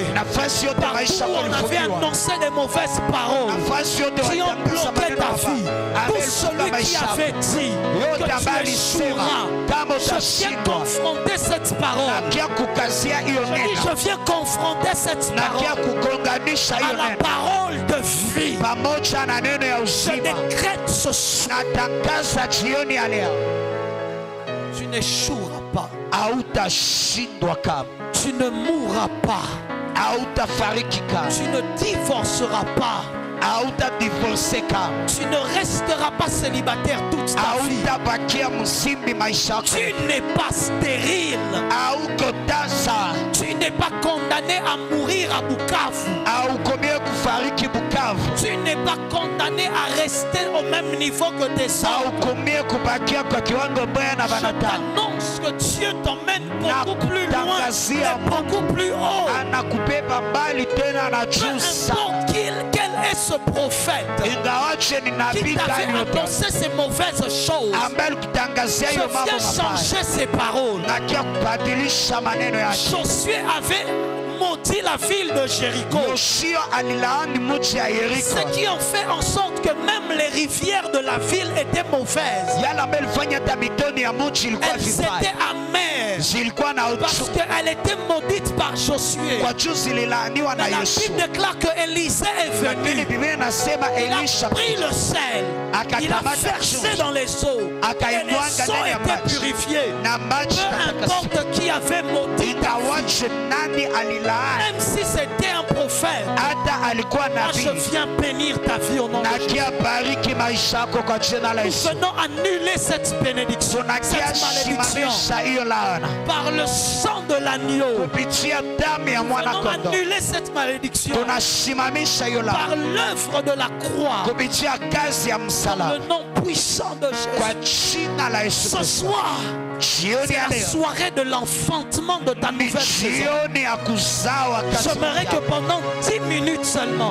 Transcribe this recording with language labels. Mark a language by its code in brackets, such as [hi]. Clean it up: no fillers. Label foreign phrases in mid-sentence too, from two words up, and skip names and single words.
[sw] nayo. Nafasi yote [fr] partout [sw] maisha [fr] où on avait [sw] kulifungiwa. [fr] annoncé des mauvaises paroles [sw] Nafasi yote [fr] qui ont [sw] walitangaza [fr] bloqué [sw] maneno [fr] ta [sw] mabaya. [fr] vie, tout [sw] Amefunga [fr] celui qui [sw] maisha yako. [fr] avait dit [sw] Yote [fr] que [sw] ambaye [fr] tu [sw] alisema [fr] échoueras, [sw] kama [fr] je viens [sw] utashindwa, [fr] confronter cette parole. [sw] nakia kukazia hiyo [fr] Je dis, [sw] neno, [fr] je viens confronter cette [sw] nakia [fr] parole [sw] kugonganisha [fr] à [sw] hiyo [fr] la [sw] neno [fr] parole de vie. [sw] pamoja na neno ya [fr] Je [sw] uzima. [fr] décrète ce soir, [sw] Natangaza jioni ya leo, [fr] tu n'échoueras pas, [sw] hautashindwa kama, [fr] tu ne mourras pas, [sw] hautafariki kama, [fr] tu ne divorceras pas, [sw] hautadivorce kama, [fr] tu ne resteras pas célibataire toute ta vie. [sw] hautabakia mzimbi maisha yako, [fr] Tu n'es pas stérile. [sw] hauko tasa, [fr] Tu n'es pas condamné à mourir à Bukavu. [sw] haukomie kufariki Bukavu, [fr] Tu n'es pas condamné à rester au même niveau que tes sœurs. [sw] haukomie kubakia kwa kiwango baya na [fr] Je [sw] banadamu. [fr] t'annonce que Dieu t'emmène beaucoup plus loin et beaucoup plus haut. [sw] Anakubeba mbali tena na [fr] Peu [sw] juu sana. [fr] importe quel est ce prophète [sw] Ingawaje ni [fr] qui [sw] nabii [fr] t'avait [sw] gani yote [fr] annoncé ces mauvaises choses, [sw] ambaye alikutangazia [fr] je [sw] hiyo mambo [fr] viens [sw] mabaya [fr] changer ses paroles. [sw] na kia kubadilisha maneno yake. [fr] Josué avait maudit la ville de Jéricho. [sw] Yoshua alilaani mji ya Yeriko, [fr] Ce qui ont fait en sorte que même les rivières de la ville étaient mauvaises. [sw] yale ambayo ilifanya hata mitoni ya mji ilikuwa [fr] Elles [sw] vibaya, [fr] étaient amères [sw] zilikuwa na [fr] parce [sw] uchungu [fr] qu'elles étaient maudites par Josué. [sw] kwa juu zililaaniwa na [fr] Mais la [sw] Yoshua. [fr] Bible déclare que Élisée est [sw] Lakini [fr] venu. [sw] Biblia inasema [fr] Il a [sw] Elisha [fr] pris le sel. Il a versé dans les eaux. Et les eaux étaient purifiées. [sw] na maji [fr] Peu [sw] takatifu. [fr] importe qui avait maudit ta vie, [sw] Ingawaje nani alilaani, [fr] même si c'était un prophète, [sw] hata alikuwa [fr] moi je [sw] nabii, [fr] viens bénir ta vie au nom de Jésus. [sw] nakia bariki maisha yako kwa jina la [fr] Nous [sw] Yesu. [fr] venons annuler cette bénédiction, [sw] Tunakia [fr] cette malédiction [sw] simamisha hiyo laana [fr] par le sang de l'agneau. [sw] kupitia damu ya [fr] Nous [sw] mwana [fr] venons [sw] kondoo. [fr] annuler cette malédiction [sw] Tunasimamisha hiyo laana [fr] par l'œuvre de la croix, [sw] kupitia kazi ya [fr] le [sw] msalaba [fr] nom puissant de [sw] kwa [fr] Jésus. [sw] jina la Yesu [fr] Ce [sw] Kristo. [fr] soir, [sw] Jioni [fr] c'est [sw] ya [fr] la [sw] leo [fr] soirée de l'enfantement de ta [sw] ni [fr] nouvelle saison. [sw] jioni ya kuzaa wakati [fr] J'aimerais que [sw] mpya. [fr] pendant 10 minutes seulement,